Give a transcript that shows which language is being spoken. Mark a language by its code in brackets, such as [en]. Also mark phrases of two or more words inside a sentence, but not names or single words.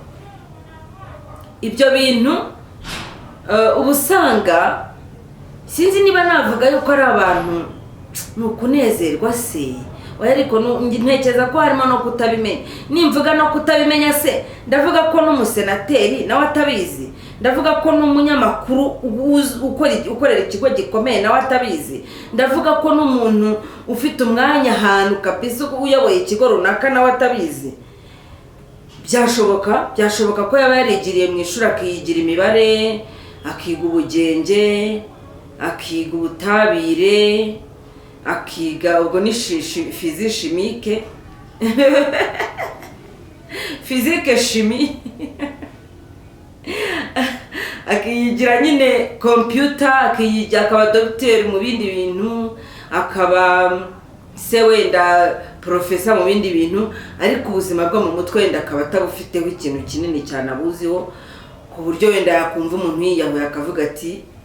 [rw] Ibyo bintu ubusanga sinzi niba navuga yuko ari abantu nukunezerwa se oya ariko ntekereza ko harimo no kutabimenya nimvuga no kutabimenya se ndavuga ko n'umusenateri nawe atabizi ndavuga ko n'umunyamakuru ukorera ikigo gikomeye nawe atabizi ndavuga ko n'umuntu ufite umwanya ahantu kabisa uyoboye ikigo runaka nawe atabizi byashoboka ko yaba yarigiriye mu ishuri akiyigira imibare akiga ubugenge akiga ubutabire akiga ubwo ni [fr] physique chimique physique chimie [rw] akiyigira nyine computer akiyigira akaba docteur mu bindi bintu akaba se wenda professor mu bindi bintu ariko ubuzima bwo mu mutwe wenda akaba atabufiteho ikintu kinini cyane abuziho ku buryo wenda yakumva umuntu yiyahuye akavuga ati